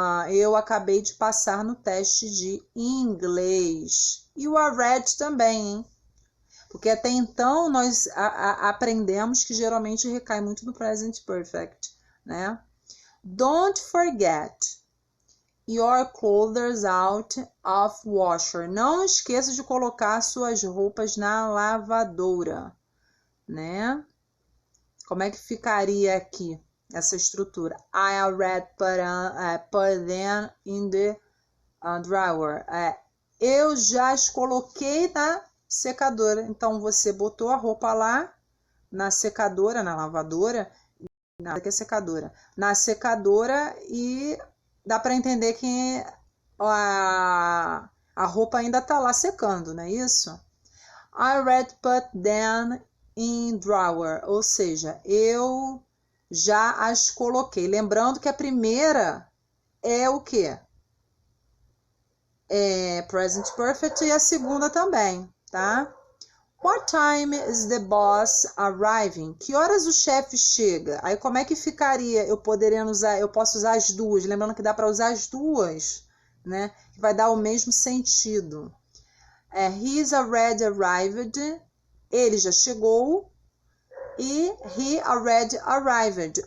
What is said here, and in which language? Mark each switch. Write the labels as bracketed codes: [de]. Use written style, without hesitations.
[pt] Eu acabei de passar no teste de inglês. E o I read também, hein? Porque até então nós aprendemos que geralmente recai muito no present perfect, né? [en] Don't forget your clothes out of washer. [pt] Não esqueça de colocar suas roupas na lavadora, né? Como é que ficaria aqui essa estrutura? [en] I already put them in the dryer. [pt] Eu já as coloquei na secadora. Então, você botou a roupa lá na secadora, na lavadora, que é secadora, na secadora, e dá para entender que a roupa ainda tá lá secando, não é isso? [en] I already put them in dryer, [pt] ou seja, eu já as coloquei. Lembrando que a primeira é o quê? É present perfect, e a segunda também, tá? [en] What time is the boss arriving? [pt] Que horas o chefe chega? Aí como é que ficaria? Eu posso usar as duas, lembrando que dá para usar as duas, né? Que vai dar o mesmo sentido. [en] He's already arrived. [pt] Ele já chegou. E [en] he already arrived.